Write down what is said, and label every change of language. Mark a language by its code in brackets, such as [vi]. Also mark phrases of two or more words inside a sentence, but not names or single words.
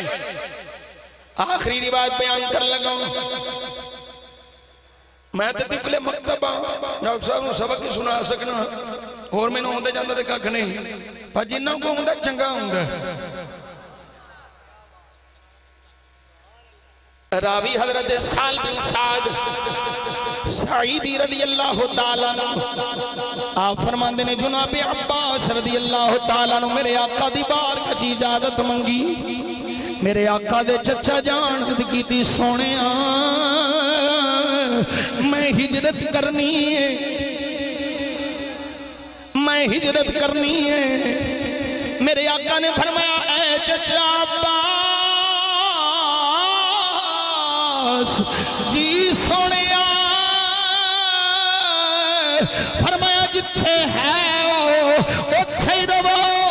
[pa] آخری رواج بیان کر لگا میں تو طفلِ مکتب ڈاکٹر صاحب نوں سبق ہی سنا سکنا ہور مینوں آؤندے جاندا تے ککھ نہیں پر جنہاں کو آؤندا چنگا ہندا. راوی حضرت سال بن سعد سعیدی [ar] رضي الله تعالى [pa] آپ فرماتے نے جنابِ عباس [ar] رضي الله تعالى [pa] میرے آقا دی بارگاہ چ اجازت منگی میرے آقا دے چچا جان کی سونے میں ہجرت کرنی ہے میں ہجرت کرنی ہے. میرے آقا نے فرمایا اے چچا عباس جی سونے فرمایا جتھے ہے اوتھے رہو